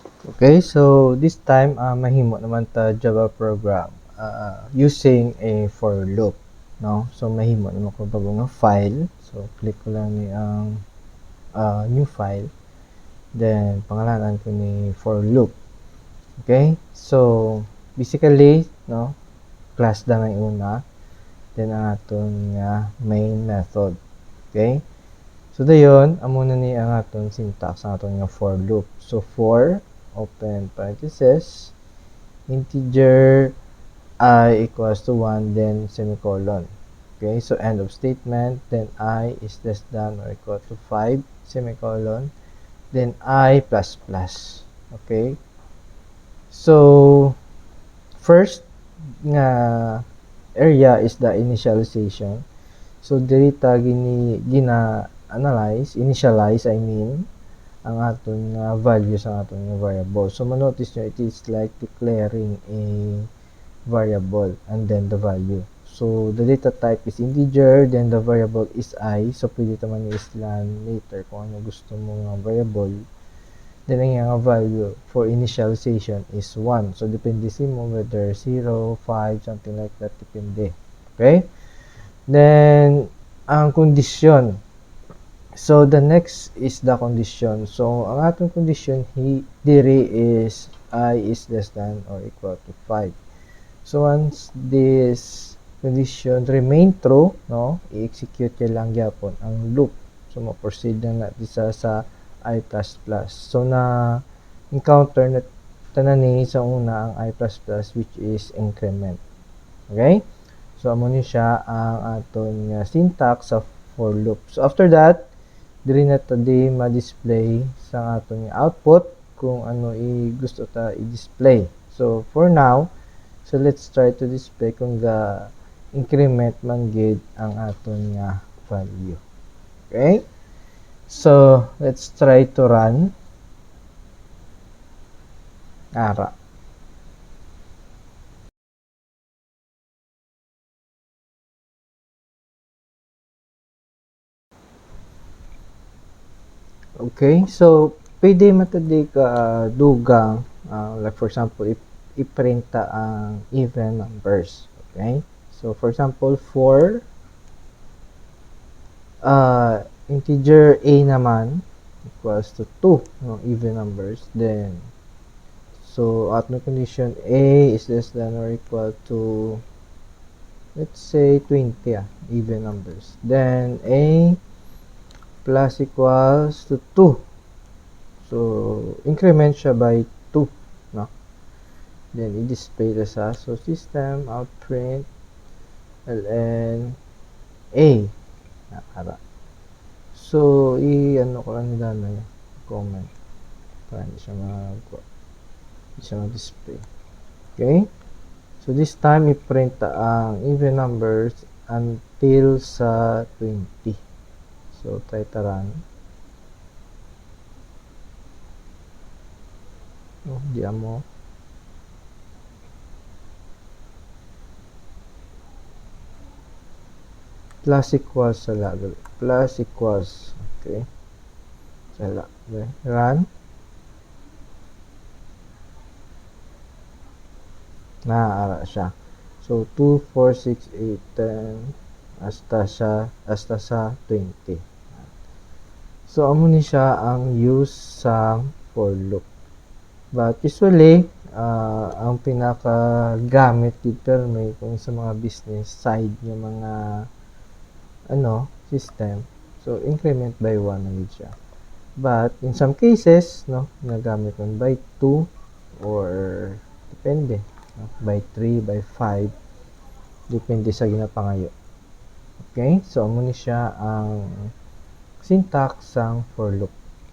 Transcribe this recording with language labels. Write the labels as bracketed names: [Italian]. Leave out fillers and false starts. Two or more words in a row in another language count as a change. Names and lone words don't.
[Hiligaynon] Okay, so this time mahimo naman ta [English] Java program using a for loop, [Hiligaynon] no? So mahimo naman ko bago nga file. So click ko lang ni ang [English] new file. [Hiligaynon] Then pangalanan ko ni [English] for loop. [Hiligaynon] Okay? [English] So basically, [Hiligaynon] no, class da nga una. Then ang aton nga [English] main method. Okay? [Hiligaynon] So dayon amo na ni ang aton syntax ang aton nga [English] for loop. So for open parenthesis integer I equals to 1 then semicolon. Okay, so end of statement, then I is less than or equal to 5 semicolon, then I plus plus. Okay, so first nga area is the initialization. [Hiligaynon] So diri ta [English] initialize I mean [Hiligaynon] ang aton value sa aton variable. So manotice nyo, [English] it is like declaring a variable and then the value. So the data type is integer, then the variable is I. [Hiligaynon] So pwede naman i-slan later kung ano gusto mo nga variable. [English] Then ang value for initialization is 1. So [Hiligaynon] depende mo [English] whether 0, 5, something like that, [Hiligaynon] depende. Okay? [English] Then ang condition. So the next is the condition. So [Hiligaynon] ang atong [English] condition diri is I is less than or equal to 5. So once this condition remain true, no, i-execute [Hiligaynon] lang gyapon ang [English] loop. [Hiligaynon] So mo-proceed na natin sa I++. So na encounter na tanan ni sa una ang I++ [English] which is increment. [Hiligaynon] Okay? So amo ni siya ang aton syntax sa [English] for loop. So after that, [Hiligaynon] diri na ta di ma-display sa aton output kung ano gusto ta i-display. [English] So for now, so let's try to display [Hiligaynon] kung ga increment man gid ang aton nga value. [English] Okay? So let's try to run. [Hiligaynon] Ara. Okay, so pwede matadi ka dugang like for example i-print ta ang [English] even numbers. Okay, so for example for integer a naman equals to 2, no, even numbers, then so at no condition a is less than or equal to, let's say 20, even numbers, then a plus equals to 2. So, increment siya by 2, no? Then, i-display na sa so system, outprint, ln, a. [Hiligaynon] Nakara. So, i-ano ko lang nila na comment para hindi siya ma-display. [English] Okay? So, this time, i-print ang even numbers until sa 20. So, try to run. [Hiligaynon] Oh, di mo. [English] Plus equals sala. Plus equals. Okay. Sala. Okay. Run. [Hiligaynon] Naara siya. [English] So, 2, 4, 6, 8, 10, [Hiligaynon] hasta sa [English] 20. [Hiligaynon] So, amo ni siya ang use sa [English] for loop. But usually, [Filipino] ang pinaka-gamit dito may kung sa mga business side ng mga system. [English] So, increment by 1 [Hiligaynon] na siya. [English] But, in some cases, no, nagamit man by 2 or depende, no, by 3, by 5, [Hiligaynon] depende sa ginapangayo. Okay? So, amo ni siya ang syntax sang [English] for loop.